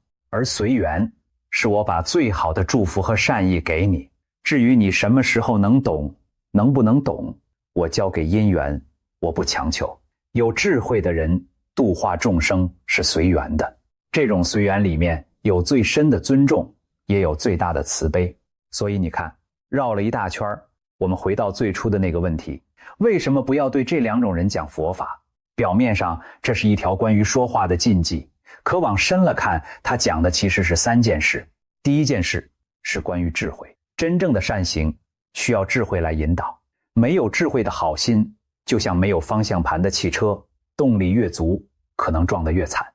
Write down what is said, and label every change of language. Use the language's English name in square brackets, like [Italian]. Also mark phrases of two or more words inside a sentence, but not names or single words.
[Chinese] 而隨緣是我把最好的祝福和善意給你，至於你什麼時候能懂，能不能懂，我交給因缘，我不強求。有智慧的人度化眾生是隨緣的，這種隨緣裡面有最深的尊重，也有最大的慈悲。所以你看，繞了一大圈，我們回到最初的那個問題，為什麼不要对這兩種人講佛法？表面上這是一條關於說話的禁忌，可往深了看，他講的其實是3件事。第一件事是關於智慧，真正的善行需要智慧來引導，沒有智慧的好心，就像沒有方向盤的汽車，動力越足，可能撞得越慘。